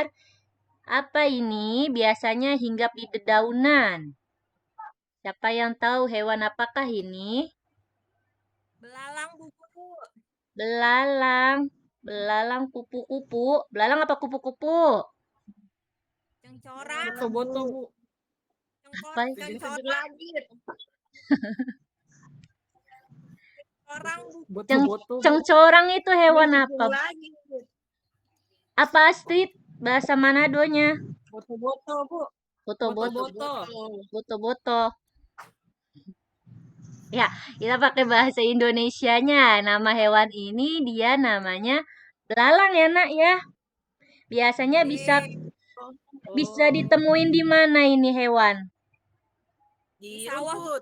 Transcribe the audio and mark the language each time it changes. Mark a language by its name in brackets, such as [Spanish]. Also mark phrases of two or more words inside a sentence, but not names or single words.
[Indonesian] Apa ini? Biasanya hinggap di dedaunan. Siapa yang tahu hewan apakah ini? Belalang Bu Guru. Belalang. Belalang kupu-kupu. Belalang apa kupu-kupu? Cengcoran. Boto-boto, Bu. Apa? Cengcoran. Orang Bu. Boto-boto, Bu. Cengcorang itu hewan apa? Lagi. Apa, Astrid? Bahasa Manadonya? Boto-boto, Bu. Boto-boto. Boto-boto. Boto-boto. Ya, kita pakai bahasa Indonesianya. Nama hewan ini dia namanya belalang ya, Nak ya. Biasanya bisa ditemuin di mana ini hewan? Di rumput.